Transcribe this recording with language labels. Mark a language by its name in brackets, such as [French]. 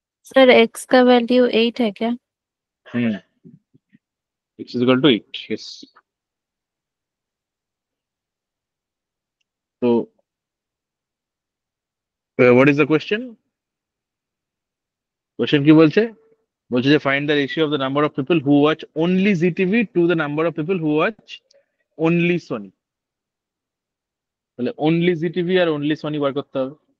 [Hindi] Sir x का value 8 है क्या? [English] x is equal to 8. Yes. So, what is the question? [Bangla] Question কি বলছে? বলছে যে [English] find the ratio of the number of people who watch only ZTV to the number of people who watch only Sony. [Bangla] তাহলে only ZTV আর only Sony বার করতে হবে।